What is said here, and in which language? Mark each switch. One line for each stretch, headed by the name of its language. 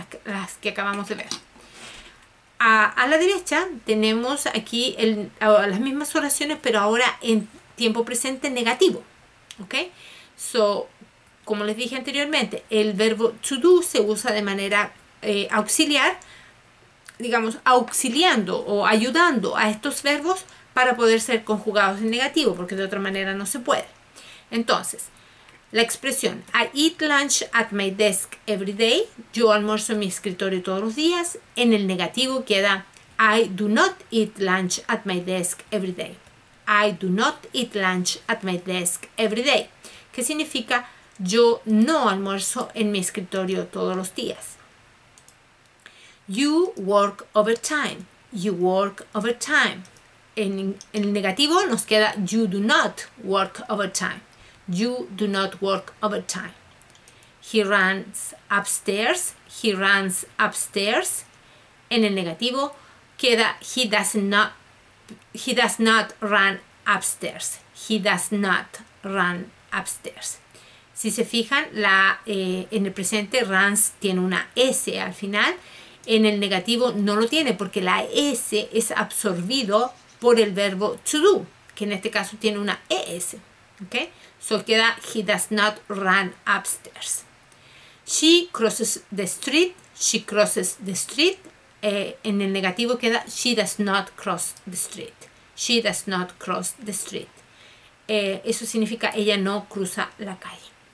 Spanish: Las que acabamos de ver. A la derecha tenemos aquí las mismas oraciones, pero ahora en tiempo presente negativo. ¿Ok? So, como les dije anteriormente, el verbo to do se usa de manera auxiliar, digamos, auxiliando o ayudando a estos verbos para poder ser conjugados en negativo, porque de otra manera no se puede. Entonces, la expresión
English: I eat lunch at my desk every day.
Spanish: Yo almuerzo en mi escritorio todos los días. En el negativo queda
English: I do not eat lunch at my desk every day. I do not eat lunch at my desk every day.
Spanish: Que significa yo no almuerzo en mi escritorio todos los días.
English: You work overtime. You work overtime.
Spanish: En el negativo nos queda
English: you do not work overtime. You do not work overtime. He runs upstairs. He runs upstairs.
Spanish: En el negativo queda
English: he does not run upstairs. He does not run upstairs.
Spanish: Si se fijan, en el presente runs tiene una S al final. En el negativo no lo tiene porque la S es absorbido por el verbo to do, que en este caso tiene una ES. ¿Ok?
English: So queda he does not run upstairs. She crosses the street. She crosses the street.
Spanish: En el negativo queda
English: she does not cross the street. She does not cross the street.
Spanish: Eso significa ella no cruza la calle.